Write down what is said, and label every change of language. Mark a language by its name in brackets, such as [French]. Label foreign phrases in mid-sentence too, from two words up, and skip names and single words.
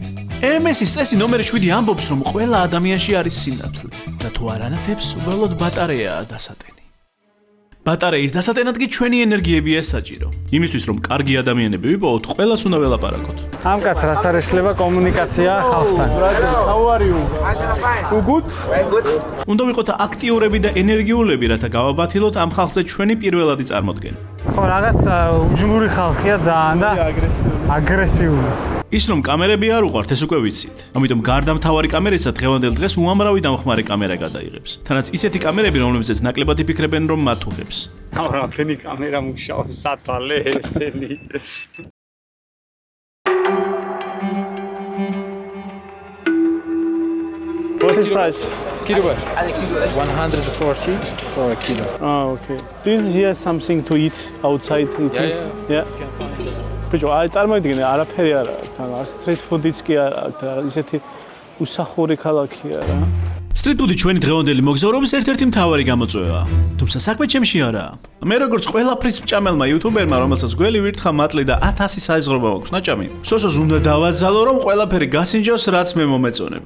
[Georgian] MS-ის წესი ნომერი 7 ამბობს, რომ ყველა ადამიანში არის სინათლე და თუ არ ანათებს, უბრალოდ ბატარეაა დასატენი. ბატარეის დასატენად კი ჩვენი ენერგიებია საჭირო. იმისთვის რომ კარგი ადამიანები ვიპოვოთ, ყველას უნდა ველაპარაკოთ. ამ კაც რას არ ეშლება კომუნიკაცია ხალხთან. [English] How are you? You good? [Georgian] უნდა ვიყოთ აქტიურები და ენერგიულები, რათა გავაბათილოთ ამ ხალხზე ჩვენი პირველადი წარმოდგენა. ხო, რაღაც უჯმური ხალხია ძალიან და აგრესიული. ის რომ კამერები არ უყვართ, ეს უკვე ვიცით. ამიტომ გარდა მთავარი კამერისა დღევანდელ დღეს უამრავი დამხმარე კამერა გადაიღებს. თანაც ისეთი კამერები, რომლებზეც ნაკლებად იფიქრებენ, რომ მათ უღებს. რამდენი კამერა მუშაობს სათვალე ესენი. [English] What is price? Kilo. 140 for a kilo. Oh, okay. Do you hear something to eat outside eating? Yeah. [Georgian] ბიჭო, აი წარმოიდგინე, არაფერი არ აქვს, თან [English] street food- [Georgian] იც კი არ აქვს, ისეთი უსახური ქალაქია რა. [English] Street food- [Georgian] ი ჩვენი დღევანდელი მოგზაურობის ერთ-ერთი მთავარი გამოწვევაა. თუმცა საქმე ჩემში არაა. მე როგორც ყველაფრის მჭამელმა YouTuber-მა, რომელსაც გველი ვირთხა მატლი და 1000 საიზღრობა აქვს ნაჭამი, სოსოს უნდა დავაძალო, რომ ყველაფერი გასინჯოს, რაც მე მომეწონება.